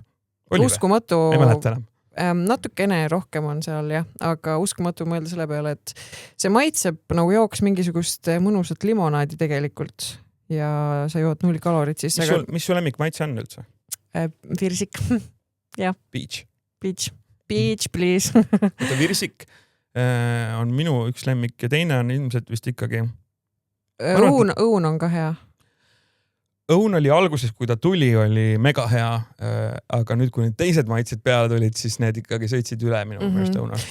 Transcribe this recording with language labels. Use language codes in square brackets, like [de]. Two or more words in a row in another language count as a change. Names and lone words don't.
[et] Uskumatu... Ei mäleta enam. Natukene rohkem on seal, jah. Aga uskumatu mõelda selle peale, et see maitseb nagu jooks mingisugust mõnusat limonaadi tegelikult. Ja sa jood 0 kalorit siis. Mis su lemmik maitse on üldse? Virsik. Ja. Peach. [en] Peach, please. [et] Virsik on minu üks lemmik ja teine on ilmselt vist ikkagi... Õun on ka hea. Õun oli alguses, kui ta tuli, oli mega hea, aga nüüd, kui need teised maitsed peale tulid, siis need ikkagi sõitsid üle minu meelest õunast.